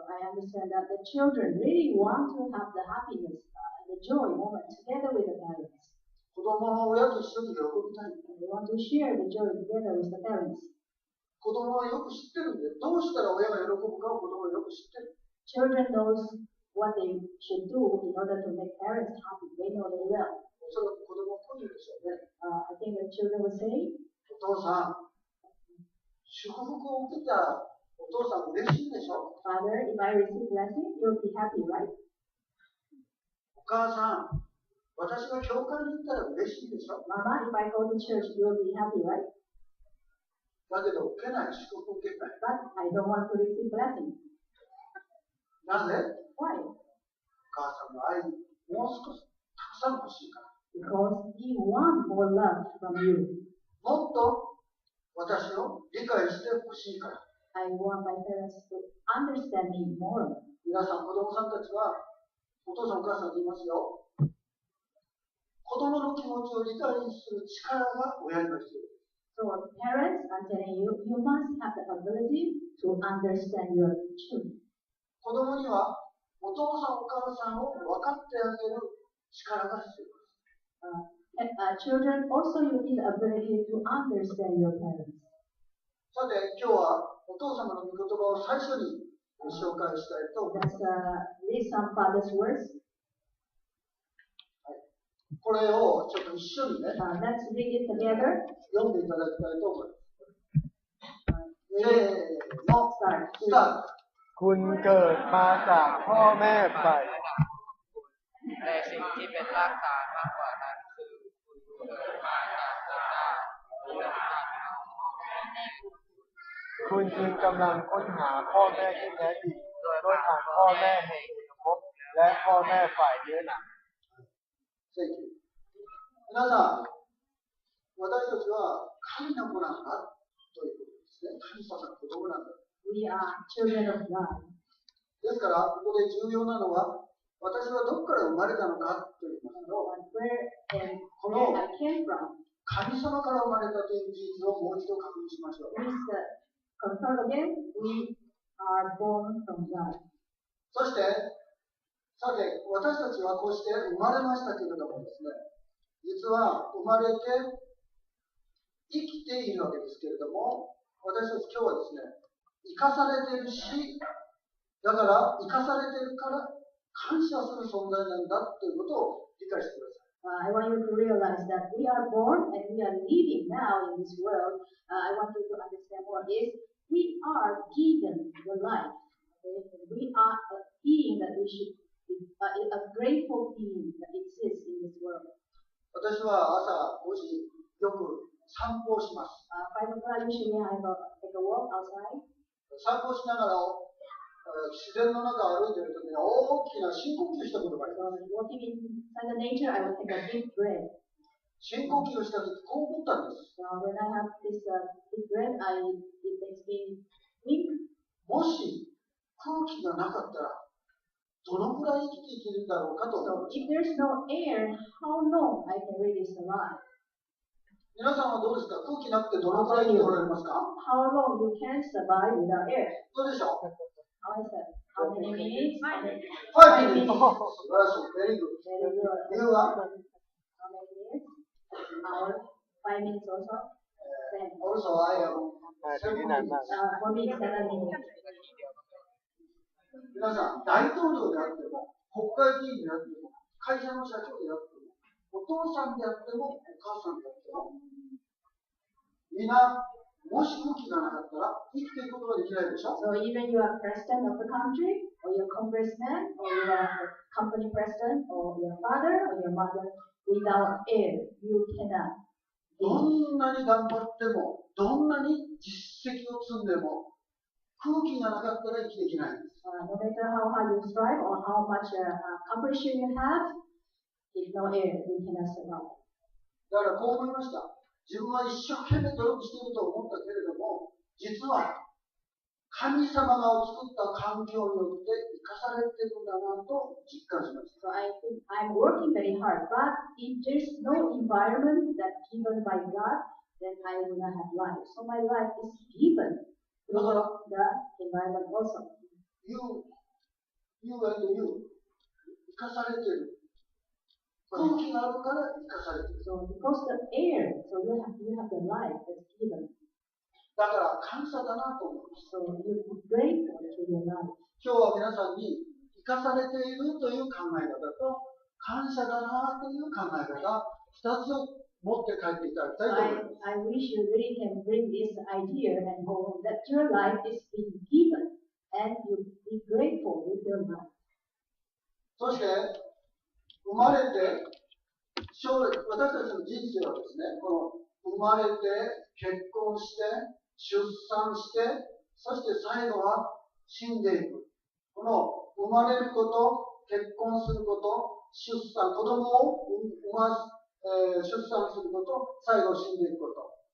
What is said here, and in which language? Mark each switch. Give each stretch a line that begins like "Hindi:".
English: so I understand that the children really want to have the happiness and the joy moment together with the parents.
Japanese: 子供は親と一緒に喜びたい。
English: And they want to share the joy together with the parents.
Japanese: 子供はよく知ってるんで、どうしたら親が喜ぶかを子供はよく知ってる。
English: Children knows what they should do in order to make parents happy. They know very well.
Japanese: おそらく子供はこう言うでしょうね。
English: I think the children will say,
Japanese: お父さん、祝福を受けたらお父さん嬉しいでしょ。
English: Father, if I receive blessing, you'll be happy, right?
Japanese: お母さん、私が教会に行ったら嬉しいでしょ。
English: Mama, if I go to church, you'll be happy, right?
Japanese: だけど受けない、祝福を受けない。
English: But I don't want to receive blessing.
Japanese: なぜ？
English: Why?
Japanese: お母さんの愛、もう少したくさん欲しいから。
English: Because he wants more love from you.
Japanese: もっと私を理解してほしいから。
English: I want my parents to understand me more.
Japanese: 皆さん、子供さんたちは、お父さんお母さんに言いますよ。子供の気持ちを理解する力が親には必要です。
English: So parents, I'm telling you, you must have the ability to understand your children.
Japanese: 子供にはお父さんお母さんを分かってあげる力が必要です。
English: Children also you need the ability to understand your parents.
Japanese: さて、今日はお父様の御言葉を最初に紹介したいと思います。
English: Let's read some father's words.
Japanese: これをちょっと一緒にね、
English: Let's read it together.
Japanese: 読んでいただきたいと思います。せーの、スタート。
Thai: คุณเกิดมาจากพ่อแม่ฝ่าย แต่สิ่งที่เป็นรากฐานมากกว่านั้นคือคุณเกิดมาจากพระเจ้าเรื่องการ คุณจึงกำลังค้นหาพ่อแม่ที่แท้จริงโดยผ่านพ่อแม่แห่งเอกภพและพ่อแม่ฝ่ายเนื้อหนัง
Japanese: 皆さん、私たちは神の子なんだということですね。神様の子供なんだ。
English: We are children of God.
Japanese: ですから、ここで重要なのは、私はどこから生まれたのかと言いますと、
English: Where I came from.
Japanese: 神様から生まれたという事実をもう一度確認しましょう。
English: Please confirm again. We are born from God.
Japanese: そして、さて、私たちはこうして生まれましたけれどもですね、実は生まれて生きているわけですけれども、私たち今日はですね、生かされているし、だから生かされているから感謝する存在なんだということを理解してください。
English: I want you to realize that we are born and we are living now in this world. I want you to understand what is we are given the life. Okay? We are a being that we should be a grateful being that exists in this world.
Japanese: 私は朝5時よく散歩をします。
English: 5 o'clock usually I take a walk outside.
Japanese: 散歩しながら自然の中を歩いているときに大きな深呼吸したことがあります。
English: So walking inside the nature, I will take a deep breath.
Japanese: 深呼吸をしたときこう思ったんです。
English: So when I have this deep breath, it makes me think.
Japanese: もし空気がなかったらどのくらい生きていけるんだろうかと思いま
English: So
Japanese: し
English: if there's no air, how long I can really survive?
Japanese: た。皆さんはどうですか？空気なくてどのくらい生きておられますか？
English: How long you can survive without air?
Japanese: どうでしょう？
English: How is that? How many minutes? 5 minutes。
Japanese: 素晴らしい。
English: Very good。 Very good.
Japanese: 理由は
English: How many minutes? Hour? 5 minutes also? Then, Also I am
Thai: ที่นี่นานมาก
English: for me, 7 minutes.
Japanese: 皆さん、大統領であっても、国会議員であっても、会社の社長であっても、お父さんであっても、お母さんであっても、みんな、もし空気がなかったら生きていくことができないでしょ。
English: So even you are president of the country, or your congressman, or you are the company president, or your father, or your mother, without air, you cannot.
Japanese: どんなに頑張っても、どんなに実績を積んでも、空気がなかったら生きていけないんです。
English: No matter how hard you strive or how much accomplishment you have, if no air, you cannot survive.
Japanese: だからこう思いました。自分は一生懸命努力していると思ったけれども、実は神様が作った環境によって生かされているんだなと実感しました。
English: So I think I'm working very hard, but if there's no environment that's given by God, then I will not have life. So my life is given through the environment also. You and you
Japanese: 生かされている。空気があるから生かされている。
English: So because the air, so you have the life that's given.
Japanese: だから感謝だなと思います。
English: So you be grateful to your life.
Japanese: 今日は皆さんに生かされているという考え方と感謝だなという考え方、2つを持って帰っていただきたいと思います。
English: I wish you really can bring this idea and home that your life is being given and you be grateful with your life.
Japanese: そして生まれて将来私たちの人生はですね、この生まれて結婚して出産してそして最後は死んでいく。この生まれること、結婚すること、出産、子供を出産すること、最後死んでいくこと。